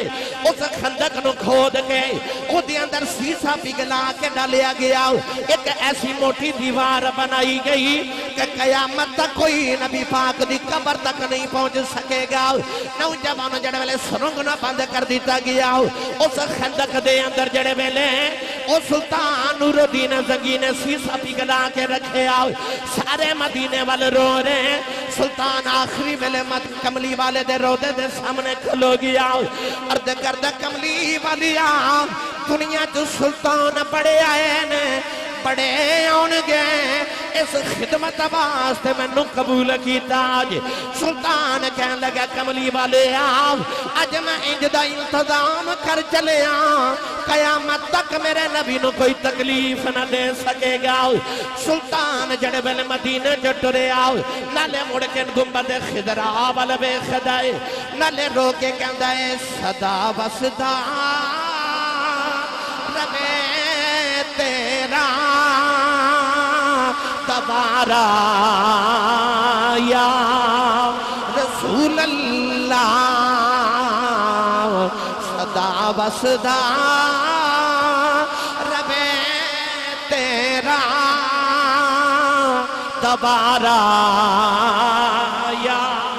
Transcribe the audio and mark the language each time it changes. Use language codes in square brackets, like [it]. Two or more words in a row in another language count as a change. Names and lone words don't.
[pa] اس خندق نو کھود کے او دے اندر سیسا پگھلا کے ڈالیا گیا، ایک ایسی موٹی دیوار بنائی گئی کہ قیامت تک کوئی نبی پاک دی قبر تک نہیں پہنچ سکے گا۔ نوجوانوں جڑے ویلے سرنگ نہ بند کر دیتا گیا، اس خندق دے اندر جڑے ویلے او سلطان نور الدین زنگی نے سیسا پگھلا کے رکھے آؤ، سارے مدینے والے رو رہے ہیں۔ سلطان آخری ویلے کملی والے دے روضے دے سامنے کھلو گیا، عرض کردہ کملی والیا دنیا جو سلطان بڑے آئے نے، بڑے آن گئے، اس خدمت واسطے مینوں قبول کیتا جے سلطان کہن لگا کملی والے اج میں انج دا انتظام کر چلیا قیامت تک میرے نبی نو کوئی تکلیف نہ دے سکے گا سلطان جڑے ویلے مدینے چ ٹریا نالے مڑ کے گنبد خضرا ول ویکھدا اے نالے رو کے کہندا اے صدا وسدا ربے تیرا دوبارہ [ar] یا رسول اللہ [pa] صدا وسدا ربے تیرا دوبارہ یا